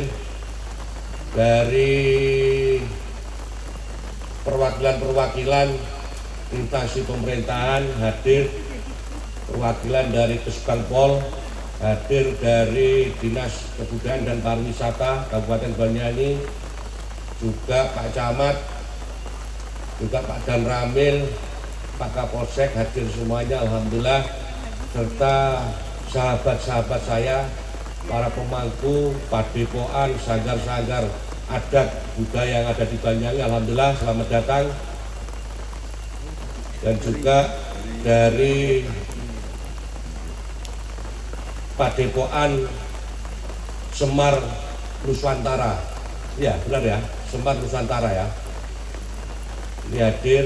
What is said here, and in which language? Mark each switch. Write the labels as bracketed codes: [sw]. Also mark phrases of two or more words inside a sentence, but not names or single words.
[id] Dari perwakilan instansi pemerintahan hadir, perwakilan dari Kesbangpol hadir, dari Dinas Kebudayaan dan Pariwisata Kabupaten Banyuwangi, juga Pak Camat, juga Pak Dan Ramil, Pak Kapolsek hadir semuanya alhamdulillah, serta sahabat-sahabat saya, para pemangku, padepokan, sanggar-sanggar adat budaya yang ada di Banyuwangi, alhamdulillah selamat datang. Dan juga dari Padepokan Semar Nusantara, ya benar ya, Semar Nusantara ya, ini hadir.